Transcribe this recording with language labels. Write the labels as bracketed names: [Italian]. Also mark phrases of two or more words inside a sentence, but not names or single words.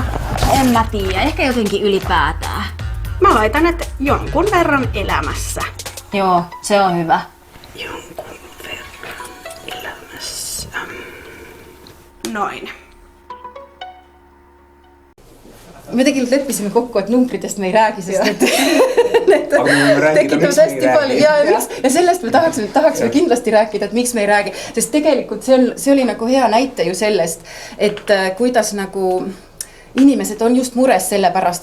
[Finnish] En mä tiedä. Ehkä jotenkin ylipäätään. Mä laitan, että jonkun verran elämässä. Joo, se on hyvä. Jonkun verran elämässä. Noin. [Estonian] me tegelikult leppisime kokku, et numbritest me ei räägi, sest need aga me võime rääkida, miks me ei räägi. Ja sellest me tahaksime kindlasti rääkida, et miks me ei räägi. Sest tegelikult see oli nagu hea näite ju sellest, et kuidas nagu inimesed on just mures selle pärast,